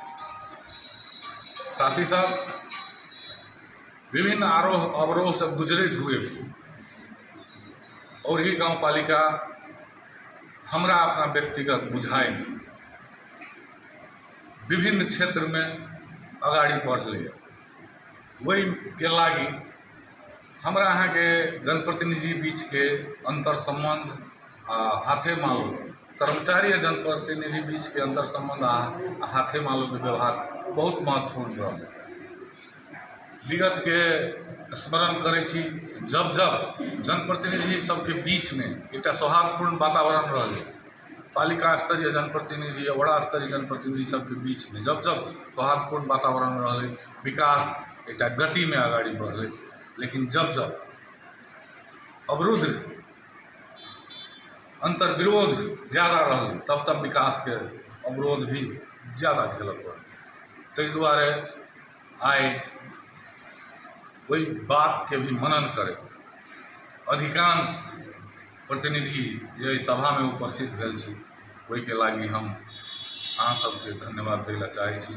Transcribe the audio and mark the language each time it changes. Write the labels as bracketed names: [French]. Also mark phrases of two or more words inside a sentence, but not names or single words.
[Maithili] साथी साहब, विभिन्न आरोह अवरोह से गुजरत हुए ओरही गाँव पालिका हमरा अपना व्यक्तिगत बुझाइ में विभिन्न क्षेत्र में अगाड़ी बढ़लै। वही के लागी हमरा अहाँ के जनप्रतिनिधि बीच के अंतर संबंध आ हाथे मालो, कर्मचारी आ जनप्रतिनिधि बीच के अंतर संबंध आ हाथे मालो के व्यवहार बहुत महत्वपूर्ण रहा। विगत के स्मरण करै छी, जब जब जनप्रतिनिधि सबके बीच में एक सौहार्दपूर्ण वातावरण रहे, पालिका स्तरीय जनप्रतिनिधि या वड़ा स्तरीय जनप्रतिनिधि सबके बीच में जब जब सौहार्दपूर्ण वातावरण रहे, विकास एक गति में आगाड़ी बढ़ले। लेकिन जब जब अवरुद्ध अंतर विरोध ज़्यादा रहे, तब तब विकास के अवरोध भी ज़्यादा झेलऽ पड़े। ताहि दुआरे आइ वही बात के भी मनन करे अधिकांश प्रतिनिधि जे सभा में उपस्थित भेल छी, वही के लागी हम अहाँ सबके धन्यवाद दैला चाहै छी।